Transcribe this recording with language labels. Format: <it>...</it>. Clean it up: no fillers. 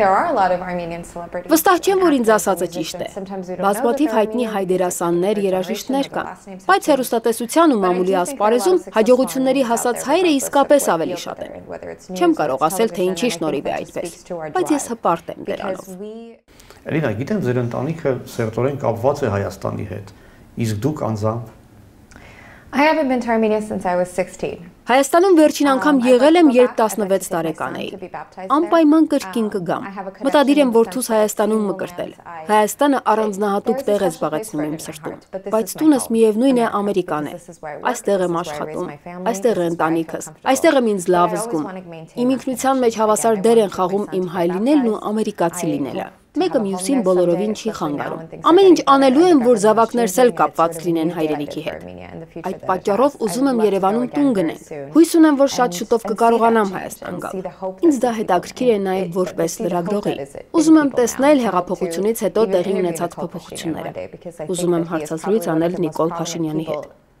<hy>Վստահ չեմ, որ ինձ ասածը ճիշտ է։ Բազմաթիվ հայտնի հայ դերասաններ, երաժիշտներ կան, բայց հեռուստատեսության ու մամուլի ասպարեզում հաջողությունների հասած հայերը իսկապես ավելի շատ են։ Չեմ կարող ասել, թե ինչի շնորհիվ է այդպես, բայց ես հպարտ եմ դրանով։ Էլինա, գիտեմ, ձեր ընտանիքը սերտորեն կապված է Հայաստանի հետ, իսկ դուք անձամբ։</hy> <en>I haven't been to Armenia since I was 16.</en> <hy>Հայաստանում վերջին անգամ եղել եմ, երբ 16 տարեկան էի։ Անպայման կրկին կգամ։ Մտադիր եմ որդուս Հայաստանում մկրտել։ Հայաստանը առանձնահատուկ տեղ է զբաղեցնում իմ սրտում, բայց տունս միևնույն է Ամերիկան է։ Այստեղ եմ աշխատում, այստեղ է ընտանիքս, այստեղ եմ ինձ լավ զգում։ Իմ ինքնության մեջ հավասար դեր են խաղում իմ հայ լինելն ու ամերիկացի լինելը։ Մեկը մյուսին բոլորովին չի խանգարում։ Ամեն ինչ անելու եմ, որ զավակներս էլ կապված լինեն հայրենիքի հետ։ Այդ պատճառով ուզում եմ Երևանում տուն գնել։ Հույս ունեմ, որ շատ շուտով կկարողանամ Հայաստան գալ։ Ինձ դա հետաքրքիր է նաև որպես լրագրողի։ Ուզում եմ տեսնել հեղափոխությունից հետո տեղի ունեցած փոփոխությունները։ Ուզում եմ հարցազրույց անել Նիկոլ Փաշինյանի հետ։</hy>